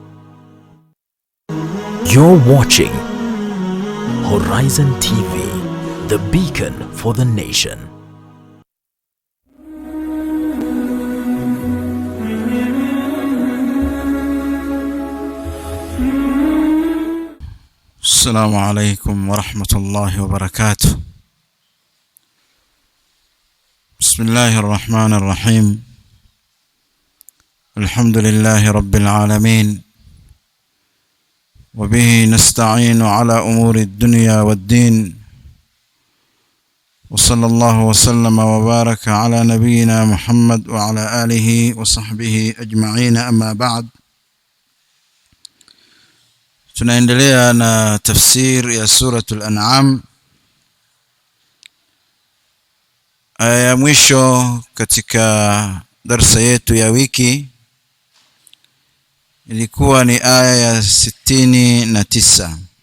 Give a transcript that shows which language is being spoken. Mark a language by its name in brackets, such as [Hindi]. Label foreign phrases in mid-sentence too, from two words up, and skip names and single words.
[English] You're watching Horizon TV, the beacon for the nation. [Arabic] السلام عليكم ورحمة الله وبركاته. بسم الله الرحمن الرحيم. الحمد لله رب العالمين. وبه نستعين على أمور الدنيا والدين وصلى الله وسلم وبارك على نبينا محمد وعلى آله وصحبه أجمعين أما بعد. [Swahili] Tunaendelea na tafsir ya suratul An'am. Aya ya mwisho katika darasa yetu ya wiki ilikuwa ni aya ya 69.